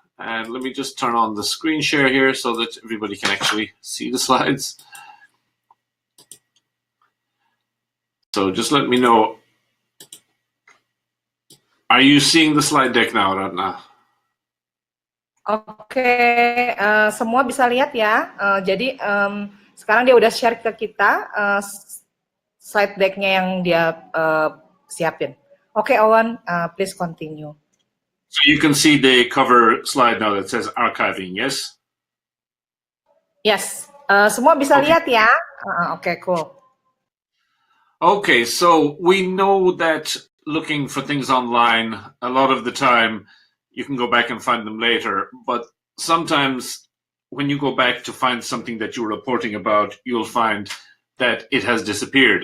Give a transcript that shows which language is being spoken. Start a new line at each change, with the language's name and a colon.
English: And let me just turn on the screen share here so that everybody can actually see the slides. So just let me know. Are you seeing the slide deck now, Ratna?
Indonesian: Oke, semua bisa lihat ya. Jadi sekarang dia udah share ke kita slide deck-nya yang dia siapin.
English: Oke, Eoghan, please continue. So you can see the cover slide now that says archiving, yes?
Indonesian: Yes, semua bisa lihat ya. Oke, cool.
English: Okay, so we know that looking for things online, a lot of the time you can go back and find them later, but sometimes when you go back to find something that you're reporting about, you'll find that it has disappeared.